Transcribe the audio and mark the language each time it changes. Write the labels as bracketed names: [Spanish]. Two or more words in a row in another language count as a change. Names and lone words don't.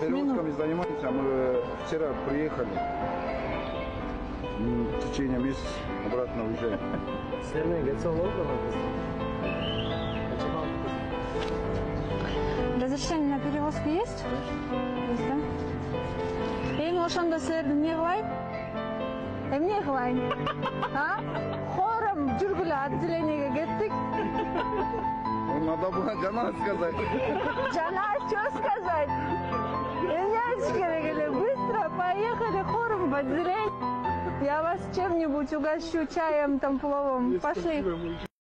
[Russian] перевозками не занимаемся. Мы вчера приехали. В течение месяца обратно уезжаем. Разрешение на перевозку есть? Есть, да? [Kyrgyz] Eң ошондо силерди эмне кылайын? Эмне кылайын? А? Хором жүргүлө, отделениеге кеттик. [Russian] Надо было Жана сказать. Жана, что сказать? [Kyrgyz] Эмне керек эле? [Russian] Быстро поехали хором в отделение. Я вас чем-нибудь угощу, чаем, там, пловом. Пошли.